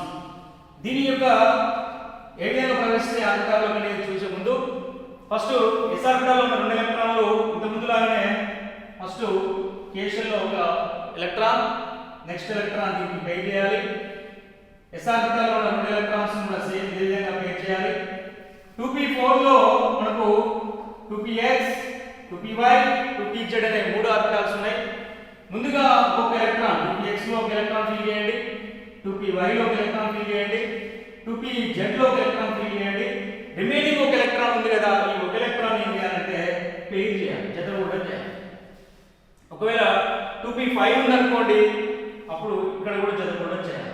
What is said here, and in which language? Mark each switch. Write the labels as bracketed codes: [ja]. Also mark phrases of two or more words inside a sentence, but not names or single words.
[te] దీని యొక్క ఏ విధంగా ప్రవేశిస్తే ఆర్బిటాల్లో అనేది చూసే ముందు [en] first s [te] ఆర్బిటాల్లో ఉన్న 2 ఎలక్ట్రాన్లు ఇంత ముందులాగానే [en] first k shell [te] లో ఒక ఎలక్ట్రాన్ [en] next electron [te] దీనికి పెయిర్ చేయాలి. s ఆర్బిటాల్లో ఉన్న 2 ఎలక్ట్రాన్స్ కూడా సేమ్ ఇదే విధంగా పెయిర్ చేయాలి. 2p4 లో మనకు 2px 2py 2pz అనే 3 ఆర్బిటాల్స్ ఉన్నాయి. ముందుగా ఒక ఎలక్ట్రాన్ 2px లో ఒక ఎలక్ట్రాన్ ఫిల్ చేయండి, 2py లో ఒక ఎలక్ట్రాన్ ఫిల్ చేయండి, 2pz లో ఒక ఎలక్ట్రాన్ ఫిల్ చేయండి. రిమైనింగ్ ఒక ఎలక్ట్రాన్ ఉంది కదా, ఈ ఒక ఎలక్ట్రాన్ ఏం చేయాలంటే పెయిర్ చేయాలి, జతకూడడం చేయాలి. ఒకవేళ 2p5 ఉందనుకోండి అప్పుడు ఇక్కడ కూడా జతకూడడం చేయాలి.